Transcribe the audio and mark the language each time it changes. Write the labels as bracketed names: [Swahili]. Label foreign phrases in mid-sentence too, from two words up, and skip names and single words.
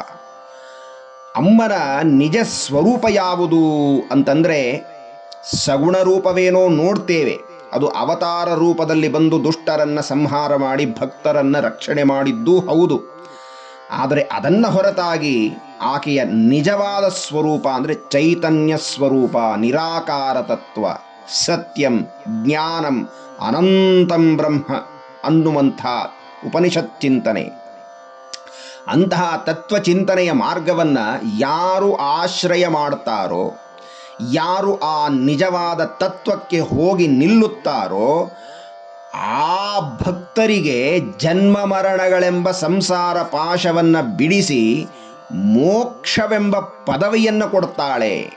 [Kannada] ಅಮ್ಮನ ನಿಜ ಸ್ವರೂಪ ಯಾವುದು ಅಂತಂದರೆ, ಸಗುಣ ರೂಪವೇನೋ ನೋಡ್ತೇವೆ, ಅದು ಅವತಾರ ರೂಪದಲ್ಲಿ ಬಂದು ದುಷ್ಟರನ್ನು ಸಂಹಾರ ಮಾಡಿ ಭಕ್ತರನ್ನು ರಕ್ಷಣೆ ಮಾಡಿದ್ದೂ ಹೌದು. ಆದರೆ ಅದನ್ನು ಹೊರತಾಗಿ ಆಕೆಯ ನಿಜವಾದ ಸ್ವರೂಪ ಅಂದರೆ ಚೈತನ್ಯ ಸ್ವರೂಪ, ನಿರಾಕಾರ ತತ್ವ, [Sanskrit] ಸತ್ಯಂ, ಜ್ಞಾನಂ, ಅನಂತಂ ಬ್ರಹ್ಮ [Kannada] ಅನ್ನುವಂಥ ಉಪನಿಷತ್ ಚಿಂತನೆ. ಅಂತಹ ತತ್ವಚಿಂತನೆಯ ಮಾರ್ಗವನ್ನು ಯಾರು ಆಶ್ರಯ ಮಾಡ್ತಾರೋ, ಯಾರು ಆ ನಿಜವಾದ ತತ್ವಕ್ಕೆ ಹೋಗಿ ನಿಲ್ಲುತ್ತಾರೋ, ಆ ಭಕ್ತರಿಗೆ ಜನ್ಮ ಮರಣಗಳೆಂಬ ಸಂಸಾರ ಪಾಶವನ್ನು ಬಿಡಿಸಿ ಮೋಕ್ಷವೆಂಬ ಪದವಿಯನ್ನು ಕೊಡ್ತಾಳೆ.